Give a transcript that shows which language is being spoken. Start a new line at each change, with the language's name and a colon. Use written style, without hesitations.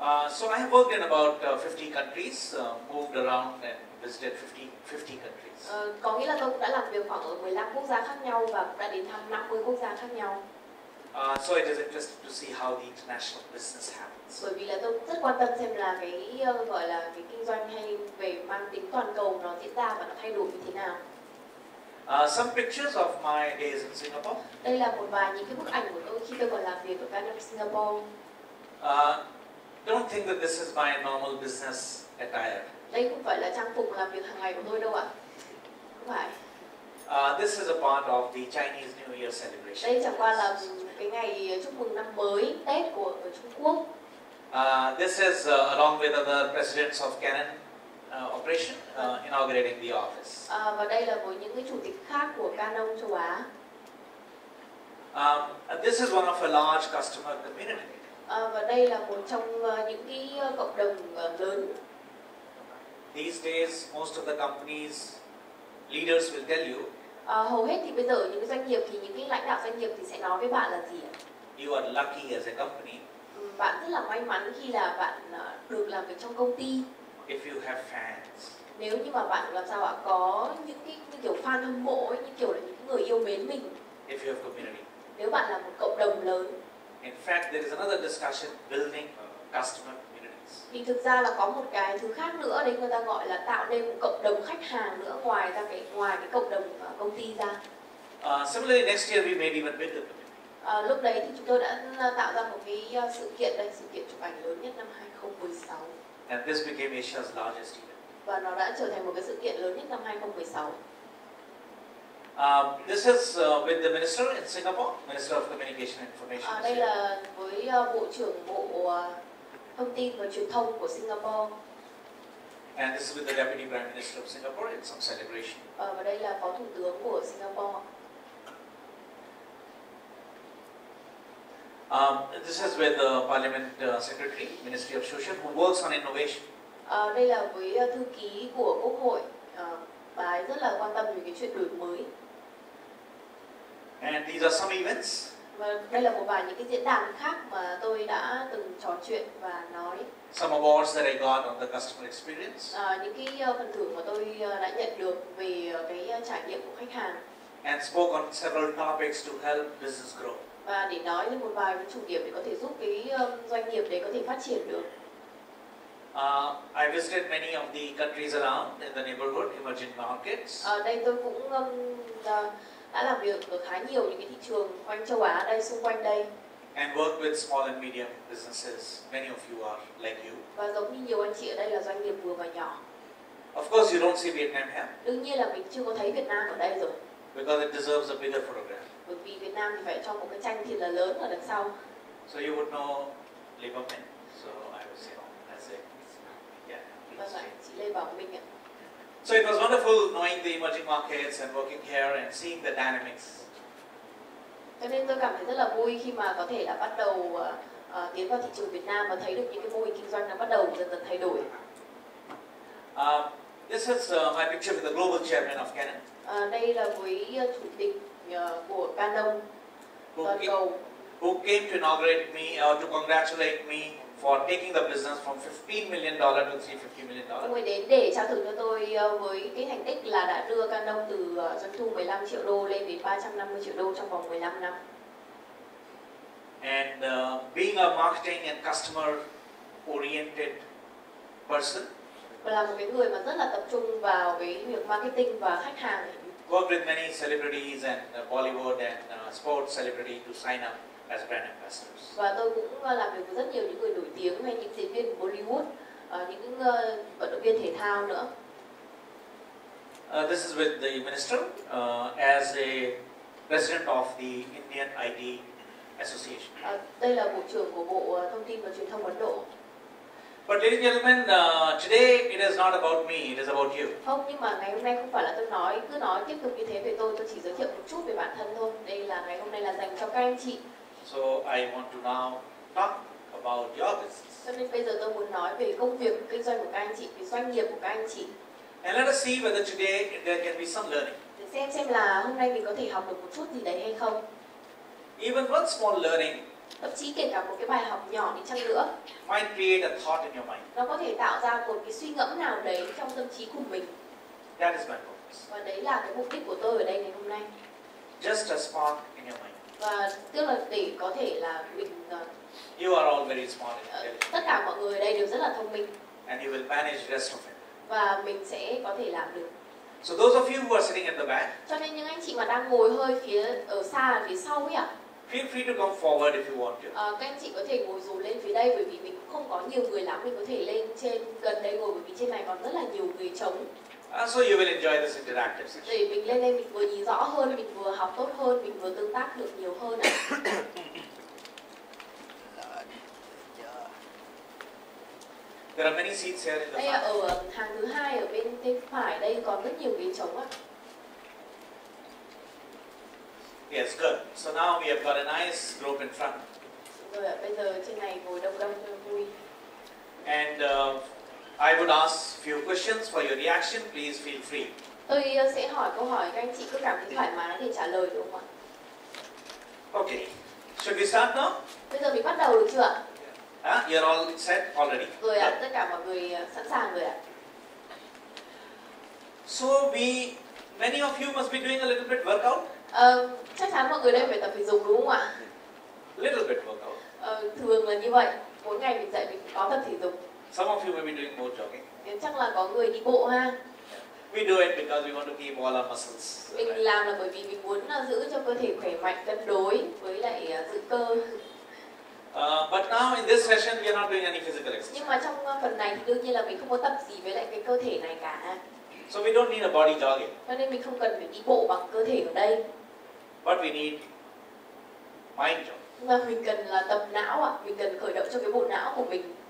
English: So I have worked in about 50 countries, moved around and visited 50 countries.
Vietnamese: Có nghĩa là tôi cũng đã làm việc khoảng ở 15 quốc gia khác nhau và cũng đã đến thăm 50 quốc gia khác nhau.
English: So it is interesting to see how the international business happens.
Vietnamese: Bởi vì là tôi cũng rất quan tâm xem là cái gọi là cái kinh doanh hay về mang tính toàn cầu nó diễn ra và nó thay đổi như thế nào.
English: Some pictures of my days in Singapore.
Vietnamese: Đây là một vài những cái bức ảnh của tôi khi tôi còn làm việc ở Canon Singapore.
English: Don't think that this is my normal business attire.
Vietnamese: Đây không phải là trang phục làm việc hàng ngày của tôi đâu ạ. Không phải.
English: This is a part of the Chinese New Year celebration.
Vietnamese: Đây chẳng qua là cái ngày chúc mừng năm mới Tết của ở Trung Quốc.
English: This is along with other presidents of Canon operation inaugurating the office.
Vietnamese: Và đây là với những cái chủ tịch khác của Canon châu Á.
English: This is one of a large customer community.
Vietnamese: Và đây là một trong những cái cộng đồng lớn.
English: These days, most of the companies leaders will tell you.
Vietnamese: Hầu hết thì bây giờ những cái doanh nghiệp thì những cái lãnh đạo doanh nghiệp thì sẽ nói với bạn là gì ạ?
English: You are lucky as a company.
Vietnamese: Bạn rất là may mắn khi là bạn được làm việc trong công ty.
English: If you have fans.
Vietnamese: Nếu như mà bạn làm sao ạ có những cái như kiểu fan hâm mộ ấy, như kiểu là những người yêu mến mình.
English: If you have community.
Vietnamese: Nếu bạn là một cộng đồng lớn.
English: In fact, there is another discussion building customer communities.
Vietnamese: Thì thực ra là có một cái thứ khác nữa đấy, người ta gọi là tạo nên một cộng đồng khách hàng nữa ngoài cái cộng đồng công ty ra.
English: Similarly, next year we may even build a community.
Vietnamese: Lúc đấy thì chúng tôi đã tạo ra một cái sự kiện đây, sự kiện chụp ảnh lớn nhất năm 2016.
English: And this became Asia's largest event.
Vietnamese: Và nó đã trở thành một cái sự kiện lớn nhất năm 2016.
English: This is with the minister in Singapore, Minister of Communication and Information.
Vietnamese: Đây là với Bộ trưởng Bộ Thông tin và Truyền thông của Singapore.
English: And this is with the Deputy Prime Minister of Singapore in some celebration.
Vietnamese: Và đây là Phó Thủ tướng của Singapore.
English: This is with the Parliament Secretary, Ministry of Social, who works on innovation.
Vietnamese: Đây là với thư ký của Quốc hội, bà ấy rất là quan tâm về cái chuyện đổi mới.
English: And these are some events.
Vietnamese: Và đây là một vài những cái diễn đàn khác mà tôi đã từng trò chuyện và nói.
English: Some awards that I got on the customer experience.
Vietnamese: Những cái phần thưởng mà tôi đã nhận được về cái trải nghiệm của khách hàng.
English: And spoke on several topics to help business grow.
Vietnamese: Và để nói lên một vài cái chủ điểm để có thể giúp cái doanh nghiệp đấy có thể phát triển được.
English: I visited many of the countries around in the neighborhood, emerging markets.
Vietnamese: Đây tôi cũng đã làm việc ở khá nhiều những cái thị trường quanh châu Á đây, xung quanh đây.
English: And worked with small and medium businesses. Many of you are like you.
Vietnamese: Và giống như nhiều anh chị ở đây là doanh nghiệp vừa và nhỏ.
English: Of course, you don't see Vietnam here.
Vietnamese: Đương nhiên là mình chưa có thấy Việt Nam ở đây rồi.
English: Because it deserves a bigger photograph.
Vietnamese: Bởi vì Việt Nam thì phải cho một cái tranh thiệt là lớn ở đằng sau.
English: So you would know Lieberman. So I was, as a
Vietnamese: Vâng ạ, chị Lê Bảo Minh ạ.
English: So it was wonderful knowing the emerging markets and working here and seeing the dynamics.
Vietnamese: Cho nên tôi cảm thấy rất là vui khi mà có thể là bắt đầu tiến vào thị trường Việt Nam và thấy được những cái mô hình kinh doanh nó bắt đầu dần dần thay đổi.
English: This is my picture with the global chairman of Canon.
Vietnamese: Đây là với chủ tịch của Canon toàn cầu.
English: Who came to inaugurate me, to congratulate me for taking the business from $15 million to $350 million.
Vietnamese: Ông ấy đến để trao thưởng cho tôi với cái thành tích là đã đưa Canon từ doanh thu 15 triệu đô lên đến 350 triệu đô trong vòng 15 năm.
English: And being a marketing and customer oriented person.
Vietnamese: Và là một cái người mà rất là tập trung vào cái việc marketing và khách hàng.
English: Worked with many celebrities and Bollywood and sports celebrity to sign up as brand ambassadors.
Vietnamese: Và tôi cũng làm việc với rất nhiều những người nổi tiếng hay những diễn viên của Bollywood, những vận động viên thể thao nữa.
English: This is with the minister as a president of the Indian IT Association.
Vietnamese: Đây là bộ trưởng của Bộ Thông tin và Truyền thông Ấn Độ.
English: But ladies and gentlemen, today it is not about me, it is about you.
Vietnamese: Không, nhưng mà ngày hôm nay không phải là tôi cứ nói tiếp tục như thế về tôi chỉ giới thiệu một chút về bản thân thôi. Đây là ngày hôm nay là dành cho các anh chị.
English: So I want to now talk about your business.
Vietnamese: Cho nên bây giờ tôi muốn nói về công việc kinh doanh của các anh chị, về doanh nghiệp của các anh chị.
English: And let us see whether today there can be some learning.
Vietnamese: Để xem là hôm nay mình có thể học được một chút gì đấy hay không.
English: Even one small learning,
Vietnamese: thậm chí kể cả một cái bài học nhỏ đi chăng nữa,
English: might create a thought in your mind.
Vietnamese: nó có thể tạo ra một cái suy ngẫm nào đấy trong tâm trí của mình.
English: That is my purpose.
Vietnamese: Và đấy là cái mục đích của tôi ở đây ngày hôm nay.
English: Just a spark in your mind.
Vietnamese: Và tức là để có thể là mình
English: You are all very smart and intelligent.
Vietnamese: tất cả mọi người ở đây đều rất là thông minh.
English: And you will manage the rest of it.
Vietnamese: Và mình sẽ có thể làm được.
English: So those of you who are sitting at the back,
Vietnamese: cho nên những anh chị mà đang ngồi hơi ở xa phía sau ấy ạ,
English: feel free to come forward if you want to.
Vietnamese: Các anh chị có thể ngồi dù lên phía đây bởi vì mình không có nhiều người lắm, mình có thể lên trên gần đây ngồi, bởi vì trên này còn rất là nhiều người trống.
English: So you will enjoy this interactive session.
Vietnamese: Để mình lên đây mình vừa nhìn rõ hơn, mình vừa học tốt hơn, mình vừa tương tác được nhiều hơn ạ.
English: There are many seats here in the
Vietnamese: Đây
English: front.
Vietnamese: ở hàng thứ hai ở bên tay phải đây còn rất nhiều ghế trống ạ.
English: Yes, good. So now we have got a nice group in front.
Vietnamese: Rồi ạ, bây giờ trên này ngồi đông đông cho vui.
English: And I would ask few questions for your reaction. Please feel free.
Vietnamese: Tôi sẽ hỏi câu hỏi, các anh chị cứ cảm thấy thoải mái để trả lời được không ạ?
English: Okay. Should we start now?
Vietnamese: Bây giờ mình bắt đầu được chưa ạ?
English: You're all set already.
Vietnamese: Rồi ạ, tất cả mọi người sẵn sàng rồi ạ.
English: So many of you must be doing a little bit workout.
Vietnamese: Chắc chắn mọi người đây phải tập thể dục đúng không ạ?
English: Little bit workout.
Vietnamese: Thường là như vậy, mỗi ngày mình dậy mình có tập thể dục.
English: Some of you may be doing more jogging.
Vietnamese: Chắc là có người đi bộ ha.
English: We do it because we want to keep all our muscles.
Vietnamese: Mình làm là bởi vì mình muốn giữ cho cơ thể khỏe mạnh, cân đối với lại giữ cơ.
English: But now in this session we are not doing any physical exercise.
Vietnamese: Nhưng mà trong phần này thì đương nhiên là mình không có tập gì với lại cái cơ thể này cả.
English: So we don't need a body jogging.
Vietnamese: Cho nên mình không cần phải đi bộ bằng cơ thể ở đây.
English: But we need mind jogging.
Vietnamese: Nhưng mà mình cần là tập não ạ, mình cần khởi động cho cái bộ não của mình.